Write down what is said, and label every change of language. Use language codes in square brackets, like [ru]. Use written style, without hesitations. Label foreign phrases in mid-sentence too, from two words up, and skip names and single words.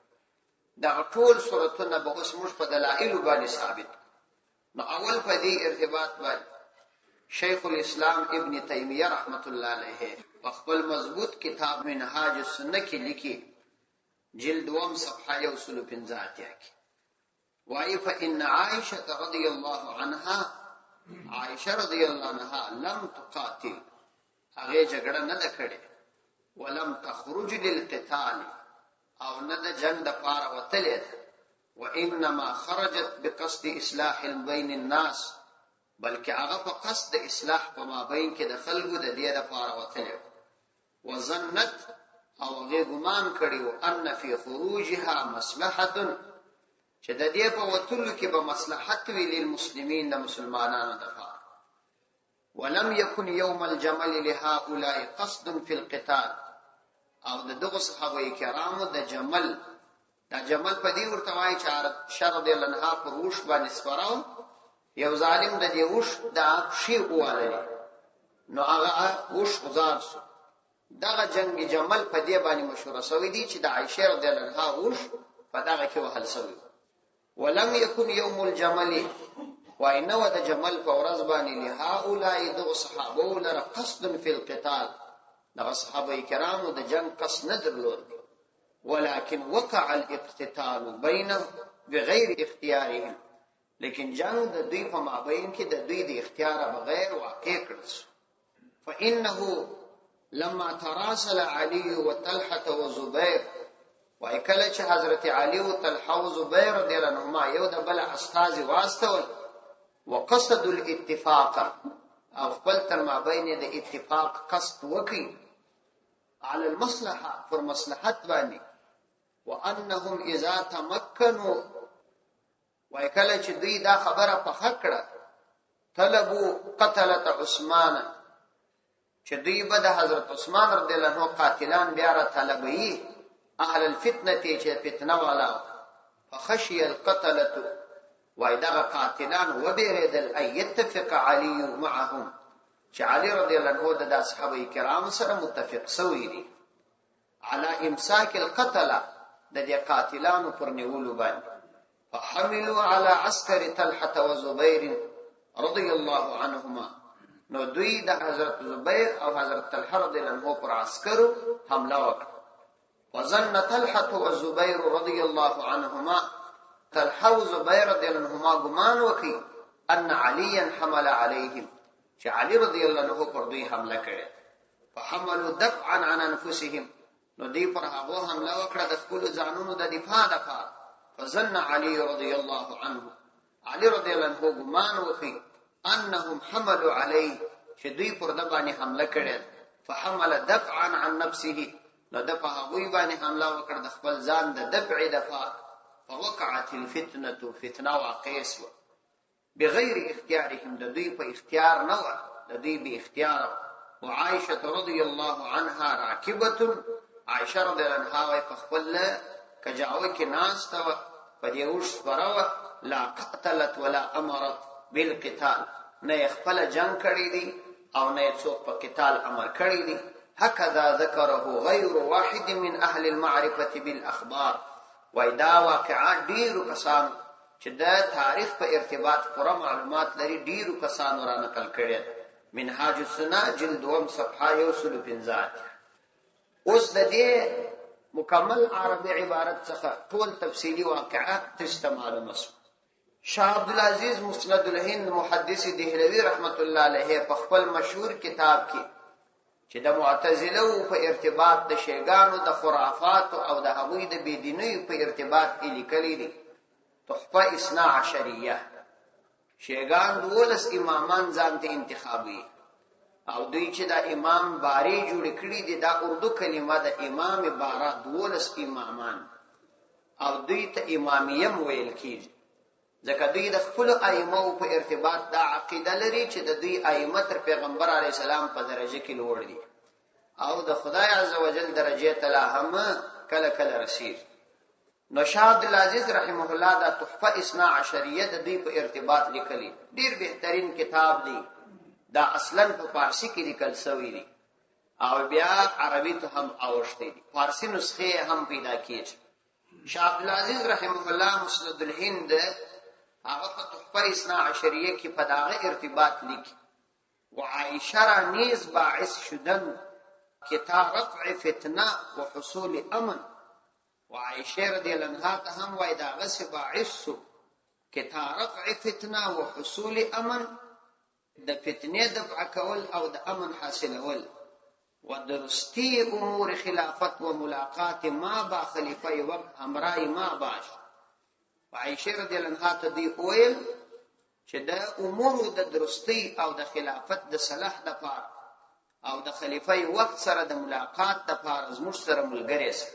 [ps] دا ټول صورتونه به اوس موږ په دلایل باندې ثابت. نو اول په دې ارتباط باندې شیخ الاسلام ابن تیمیه [ar] رحمت الله علیه [ps] په خپل مضبوط کتاب منهاج السنه کې لیکي، جلد 2 صفحه 115 کې وایي [ar] فإن عائشة رضی الله عنها، عائشه رضی الله عنها لم تقاتل، [ps] هغه جګړه نه ده کړې، [ar] ولم تخرج للقتال، [ps] او نه د جنگ د پاره وتلې، [ar] وانما خرجت بقصد اصلاح بین الناس، [ps] بلکې هغه په قصد د اصلاح په مابین کې د خلکو د دې لپاره وتلې. وظنت، او هغه ګمان کړی [ar] ان فی خروجها مصلحه، [ps] چې د دې په وتلو کې به مصلحت وی للمسلمین، د مسلمانانو لپاره. [ar] ولم يكن يوم الجمل لهؤلاء قصد في القتال، [ps] او دغه صحابه کرامو د جمل، دا جمل په دې ورته وایي چې شر دی لنها پر وش باندې سپراو، یو ظالم د دې وش د شی واله، نو هغه وش غزار شو. دغه جنگ جمل په دې باندې مشهور شوی دی چې د عائشه [ar] رضی الله عنها [ps] وش په دغه کې وهل شوی. [ar] ولم يكن يوم الجمل، [ps] وانه د جمل په ورځ باندې لهؤلاء دغه صحابه لره [ar] قصد في القتال، [ps] دغه صحابه کرامو د جنگ قصد نه درلود، [ar] ولكن وقع الاقتتال بينهم بغیر اختیارهم، [ps] لیکن جنگ د دوی په مابین کې د دوی د اختیار بغیر واقع کړل. [ar] فانه لما تراسل علي وطلحه وزبير، [ps] وای کله چې حضرت علي او طلحه او زبير [ar] رضی الله عنهما [ps] یو د بل استاد واستول، [ar] وقصد الاتفاق، [ps] او خپل تر مابین د اتفاق قصد وکړي، [ar] على المصلحه، [ps] پر مصلحت باندې، [ar] وانهم اذا تمكنوا، [ps] وای کله چې دوی دا خبره په حق کړه، [ar] طلبوا قتله عثمان، [ps] چې دوی به د حضرت عثمان [ar] رضی الله عنه [ps] قاتلان بیا را طلبي، [ar] اهل الفتنه [ps] چې فتنه والا، [ar] فخشي القتله، [ps] وای دا قاتلان وبيرد [ar] ان يتفق علي معهم، [ps] چې علي [ar] رضی الله عنه [ps] د اصحاب کرام سره متفق سوی دي [ar] على امساك القتله، [ps] د دې قاتلانو پر نیولو باندې. [ar] فحملوا على عسكر طلحه وزبير رضي الله عنهما، [ps] نو دوی د حضرت زبیر او حضرت طلحه [ar] رضی الله عنه [ps] پر عسکرو حمله وکړه. [ar] وظن طلحه وزبير رضي الله عنهما، [ps] طلحه و زبیر [ar] رضی الله عنهما [ps] ګمان وکړي [ar] ان عليا حمل عليهم، [ps] چې علي [ar] رضی الله عنه [ps] پر دوی حمله کړه. [ar] فحملوا دفعا عن انفسهم، [ps] نو دوی پر هغه حمله وکړه د خپل ځانونو د دفاع لپاره. [ar] فظن علي رضي الله عنه، [ps] علي [ar] رضی الله عنه [ps] ګمان وکړي [ar] انهم حملوا عليه، [ps] چې دوی پر د باندې حمله کړه. [ar] فحمل دفعا عن نفسه، [ps] نو د په هغه باندې حمله وکړه د خپل ځان د دفع دفاع. [ar] فوقعت الفتنه، [ps] فتنه واقع شوه. [ar] بغیر اختیارهم، [ps] د دوی په اختیار نه و، د دوی به اختیار. [ar] وعائشه رضی الله عنها راکبه، [ps] عائشه [ar] رضی الله عنها [ps] وای په خپل کجاوه کې ناسته و، په دې اوښ سپره وه، [ar] لا قتلت ولا امرت بالقتال، [ps] نه خپل جنگ کړی دی او نه څوک په قتال امر کړی دی. [ar] هكذا ذكره غير واحد من اهل المعرفه بالاخبار. [ps] وای دا واقعات ډیرو کسانو چې د تاریخ په ارتباط پوره معلومات لري ډیرو کسانو را نقل کړي. منهاج السنه جلد 1 صفحه 115. اوس د دې مکمل عربي عبارت څخه ټول تفصیلی واقعات تاسو معلومه شو. شاه عبد العزيز مسند الهند محدث دهلوی [ar] رحمت الله علیه [ps] په خپل مشهور کتاب کې چې د معتزله په ارتباط د شیګانو د خرافات او د هغوی د بيدینۍ په ارتباط کې لیکلي دي. تحفه اثنا عشریه، شیګان 12 امامان ځان ته انتخابي او دوی چې دا امام باری جوړ کړی دي، دا اردو کلمه د امام بارا 12 امامان او دوی ته امامیه ویل کیږي ځکه دوی د خپل ائمه په ارتباط دا عقیده لري چې د دوی ائمه تر پیغمبر [ar] علی السلام [ps] په درجه کې لوړ دي او د خدای عزوجل درجه ته لا هم کله کله رسید. نو شاه عبد العزيز [ar] رحمه الله [ps] دا تحفه اثنا عشریه د دوی په ارتباط لیکلي ډیر بهترین کتاب دی. دا اصلا په فارسی کې لیکل شوی دی او بیا عربي ته هم اوښتي دي، فارسی نسخه هم پیدا کیږي. شاه عبد العزيز [ar] رحمه الله [ps] مسند الهند هغه په تحفه اثنا عشریه کې په داغه ارتباط لیکي. [fa] وعائشه را نیز باعث شدن که تا رفع فتنه و حصول امن. [ps] وعائشه [ar] رضی الله عنها [ps] ته هم وای داغه سی باعث سو [fa] که تا رفع فتنه و حصول امن، [ps] د فتنې دفع کول او د امن حاصلول. [fa] و درستی امور خلافت و ملاقات ما با خلیفه وقت همراه ما باش. [ps] عائشه [ar] رضی الله عنها [ps] ته دی ویل چې د امور د درستی او د خلافت د صلاح د پاره او د خلیفه وقت سره د ملاقات د پاره زموږ سره ملګری سي.